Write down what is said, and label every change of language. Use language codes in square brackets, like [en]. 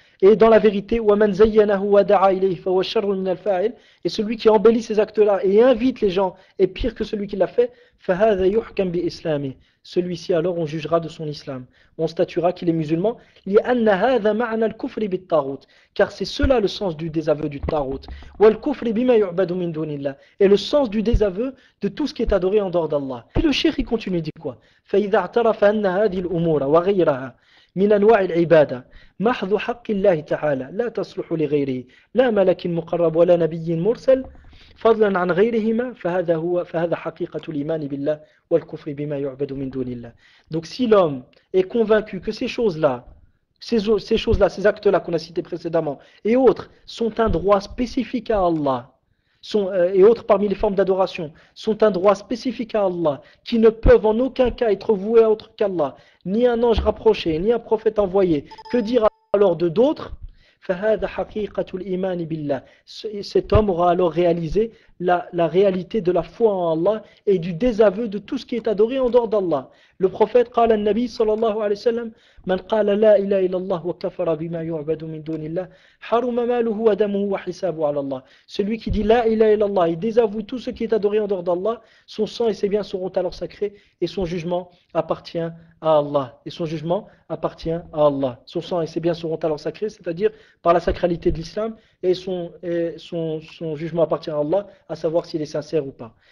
[fr] est dans la vérité, [ar] وَمَنْ زَيَّنَهُ وَدَعَى إِلَيْهِ فَهُوَ شَرٌّ مِنَ الْفَاعِلِ, [fr] et celui qui embellit ces actes-là et invite les gens est pire que celui qui l'a fait, [ar] فَهَذَا يُحْكَمْ بِإِسْلَامِهِ, [fr] celui-ci alors on jugera de son islam, on statuera qu'il est musulman, [ar] لِأَنَّ هَذَا مَعْنَى الْكُفْرِ بِالطَّاغُوتِ, [fr] car c'est cela le sens du désaveu du tarout, [ar] وَالْكُفْرِ بِمَا يُعْبَدُ مِن دُونِ اللَّهِ, [fr] et le sens du désaveu de tout ce qui est adoré en dehors d'Allah. Puis le cheikh il continue, il dit quoi? [ar] فَإِذَا اعْتَرَفَ أَنَّ هَذِهِ الْأُمُورَ وَغَيْرَهَا من أنواع العبادة محض حق الله تعالى لا تصلح لغيره لا ملك مقرب ولا نبي مرسل فضلا عن غيرهما فهذا حقيقة الإيمان بالله والكفر بما يعبد من دون الله. [fr] Donc si l'homme est convaincu que ces choses-là, ces actes-là qu'on a cités précédemment et autres sont un droit spécifique à Allah, et autres parmi les formes d'adoration sont un droit spécifique à Allah, qui ne peuvent en aucun cas être voués à autre qu'Allah, ni un ange rapproché, ni un prophète envoyé, que dire alors de d'autres? [ar] فهذا حقيقة الإيمان بالله. [fr] Cet homme aura alors réalisé la réalité de la foi en Allah et du désaveu de tout ce qui est adoré en dehors d'Allah. Le prophète [ar] قال النبي صلى الله عليه وسلم من قال لا إله إلا الله وكفر بما يعبد من دون الله حرم ماله ودمه وحسابه على الله. [fr] Celui qui dit la ilaha illallah, il désavoue tout ce qui est adoré en dehors d'Allah, son sang et ses biens seront alors sacrés et son jugement appartient à Allah. Et son jugement appartient à Allah. Son sang et ses biens seront alors sacrés, c'est-à-dire par la sacralité de l'islam, et son jugement appartient à Allah, à savoir s'il est sincère ou pas.